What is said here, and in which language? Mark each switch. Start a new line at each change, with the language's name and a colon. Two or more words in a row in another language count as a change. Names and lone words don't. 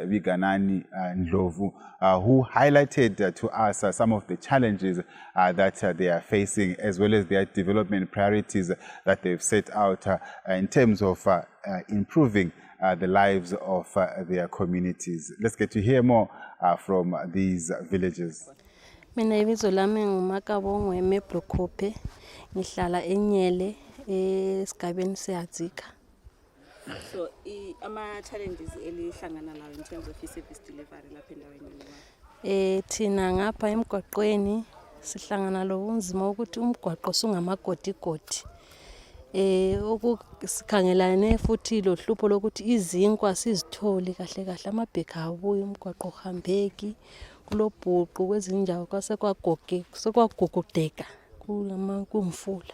English: Viganani Ndlovu, who highlighted to us some of the challenges that they are facing, as well as their development priorities that they've set out in terms of improving the lives of their communities. Let's get to hear more from these villagers.
North Ndebele: Mina ibizo lami nguMakabongwe eMeblokhophe, ngihlala eNyele esigabeni seHadzika. So ama-challenges elihlangana nawo
English: in terms of
North Ndebele: i-
English: service delivery
North Ndebele: lapha endaweni Thina ngapha emgwaqweni sihlangana lobunzima ukuthi umgwaqo sungamagodigodi. Sikhangelane futhi lo hlupho lokuthi izinkwa sizitholi kahle kahle, amabheka abuye, umgwaqo uhambeki, kulobhuqu kwezindawo kwasekuwagugudeka kumfula.